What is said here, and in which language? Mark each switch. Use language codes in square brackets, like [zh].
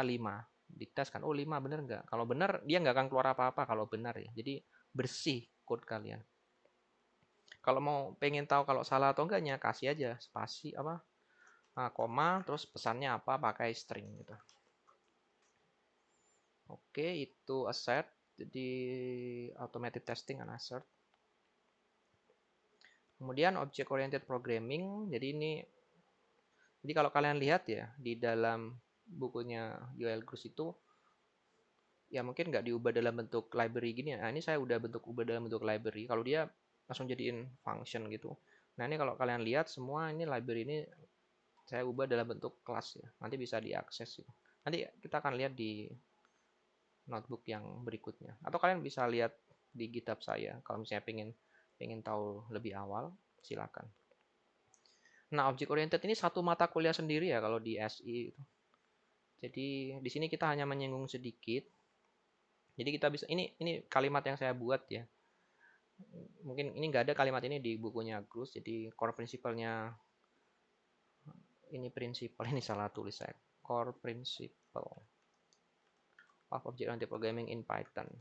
[id] 5. Dites kan, oh 5 benar enggak? Kalau benar, dia nggak akan keluar apa-apa kalau benar ya. Jadi bersih code kalian. Kalau mau pengen tahu kalau salah atau enggaknya, kasih aja spasi apa, koma, terus pesannya apa, pakai string gitu. Oke, itu assert. [en] Jadi automated testing and assert. [id] Kemudian object oriented programming. Jadi ini Jadi kalau kalian lihat ya di dalam bukunya Joel Grus itu ya mungkin nggak diubah dalam bentuk library gini ya. Nah, ini saya udah ubah dalam bentuk library. Kalau dia langsung jadiin function gitu. Nah, ini kalau kalian lihat semua ini library ini saya ubah dalam bentuk kelas ya. Nanti bisa diakses gitu. Nanti kita akan lihat di notebook yang berikutnya. Atau kalian bisa lihat di GitHub saya kalau misalnya pengen tahu lebih awal, silakan. Nah, object oriented ini satu mata kuliah sendiri ya kalau di SI itu. Jadi di sini kita hanya menyinggung sedikit. Jadi kita bisa ini kalimat yang saya buat ya. Mungkin ini nggak ada kalimat ini di bukunya Grus. Jadi core principle-nya ini principle ini salah tulis saya. [en] Core principle of object oriented programming in Python.